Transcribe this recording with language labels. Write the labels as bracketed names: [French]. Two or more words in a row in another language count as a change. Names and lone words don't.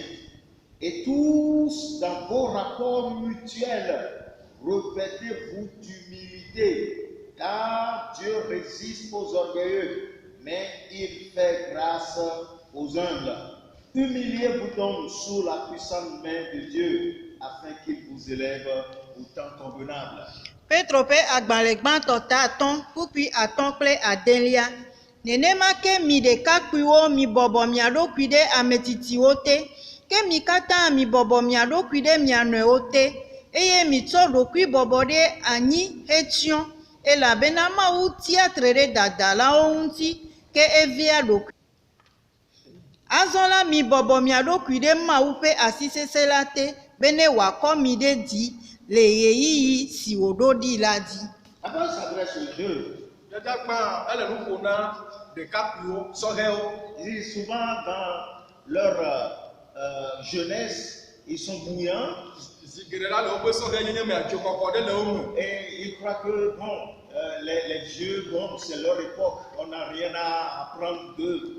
[French] Et tous, dans vos rapports mutuels, revêtez-vous d'humilité, car Dieu résiste aux orgueilleux, mais il fait grâce aux humbles. Humiliez-vous donc sous la puissante main de Dieu, afin qu'il vous élève au temps convenable. [Ewe] Petro pe agbalẽgbãtɔ ta atɔ̃ kpukpui atɔ̃ kple adelia. Nenema ke mi ɖekakpuiwo mi bɔbɔ mia ɖokui ɖe ametsitsiwo te, ke mi katã mi bɔbɔ mia ɖokui ɖe mia nɔewo te, eye mitsɔ ɖokui bɔbɔ ɖe anyi hetsyɔ, elabena Mawu tia tre ɖe dadalawo ŋuti ke evia ɖokui. Azɔ la mi bɔbɔ mia ɖokui ɖe Mawu ƒe asi sesẽ la te, be ne wòakɔ mi ɖe dzi le ɣeyiɣi si wòɖo ɖi la dzi. [French] Après, on s'adresse aux jeunes. Dadagba elle nous connaît des capuos soheo. Ils disent souvent dans leur jeunesse, ils sont bouillants et ils croient que bon, les vieux, bon, c'est leur époque, on n'a rien à apprendre d'eux.